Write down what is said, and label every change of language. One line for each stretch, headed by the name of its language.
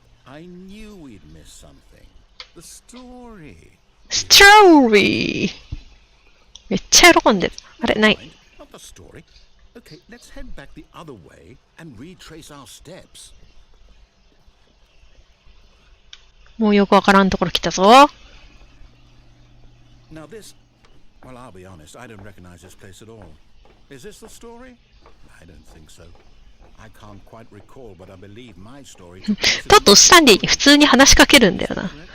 English: I knew we'd miss something.The story.
Japanese: ストーリーめっちゃ喜んでる。あれ、ない。
English: Not the story. Okay, let's head back the other way and retrace our steps.
Japanese: もうよくわからんところ来たぞ。
English: Now this, well, I'll be honest, I don't recognize this place at all. Is this the story? I don't think so. I can't quite recall, but I believe my story.
Japanese: だとスタンリーに普通に話しかけるんだよな。